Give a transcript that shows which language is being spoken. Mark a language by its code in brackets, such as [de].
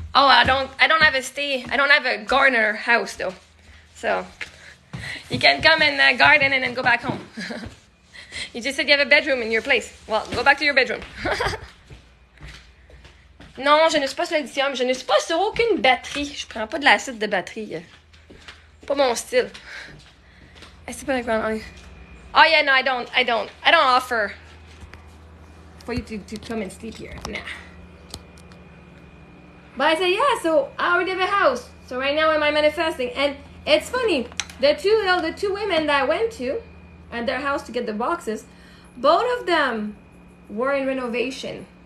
[en] Oh, I don't have a gardener house though. So you can come and garden and then go back home. You just said you have a bedroom in your place. Well, go back to your bedroom. [fr] Non, je ne suis pas sur le lithium. Je ne suis pas sur aucune batterie. Je prends pas de l'acide de batterie. Pas mon style. C'est pas [en] like, oh yeah, no, I don't offer for you to come and sleep here. Nah. But I said, yeah, so I already have a house. So right now am I manifesting? And it's funny, the two women that I went to at their house to get the boxes, both of them were in renovation.